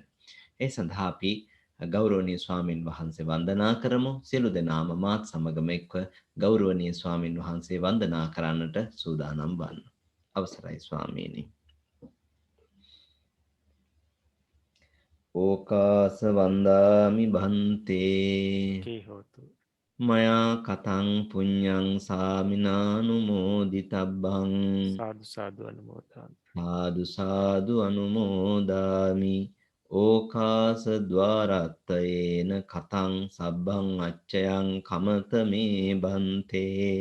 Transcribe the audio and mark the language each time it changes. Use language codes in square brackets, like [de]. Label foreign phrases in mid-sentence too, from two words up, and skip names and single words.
[si] ඒ සඳහා අපි ගෞරවනීය ස්වාමින් වහන්සේ වන්දනා කරමු. සියලු දෙනාම මාත් සමගම එක්ව ගෞරවනීය ස්වාමින් වහන්සේ වන්දනා කරන්නට සූදානම් වන්න. අවසරයි ස්වාමීනි. [pi] ඕකාස වන්දාමි භන්තේ කී හෝතු මයා කතං පුඤ්ඤං සාමිනානුමෝදිතබ්බං සාදු සාදු අනුමෝදන් සාදු සාදු අනුමෝදාමි ඕකාස ద్వාරත්තයේන කතං සබ්බං අච්චයං කමත මේ බන්තේ